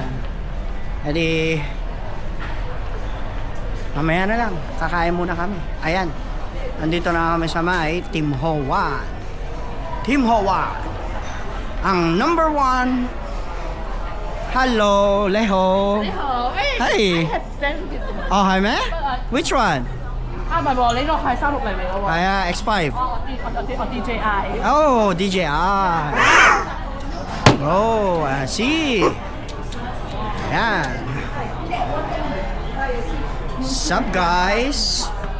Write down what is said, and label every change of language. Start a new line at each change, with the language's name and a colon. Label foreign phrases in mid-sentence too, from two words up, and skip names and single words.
Filipino: Edi, mamaya na lang, kakain muna kami. Ayan, nandito na kami sa may Tim Ho-Wan. Tim Ho-Wan, ang number 1.
English: Hello, Leho.
Cantonese: 你好，誒，係係 send 哦，係咩 ？
English: Which one？
Cantonese: 啊，唔係喎，你呢個係360嚟嘅喎。係啊，X5。我 DJI。
English: Oh, DJI. Oh, I see.
Filipino: Ayan. Sup, guys?